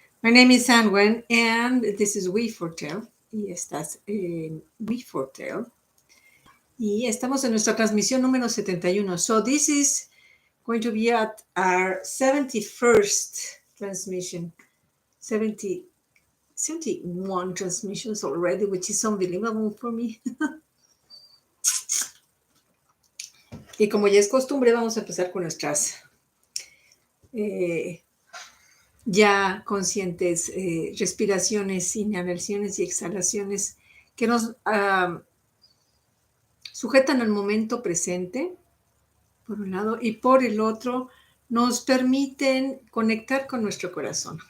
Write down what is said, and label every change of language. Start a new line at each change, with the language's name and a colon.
English: My name is Anwen, and this is We Foretell.
Spanish: Y estás en We Foretell. Y estamos en nuestra transmisión número 71.
English: So this is going to be at our 71st transmission. 71 transmissions already, which is unbelievable for me.
Spanish: Y como ya es costumbre, vamos a empezar con nuestras ya conscientes respiraciones, inhalaciones y exhalaciones que nos sujetan al momento presente, por un lado, y por el otro, nos permiten conectar con nuestro corazón.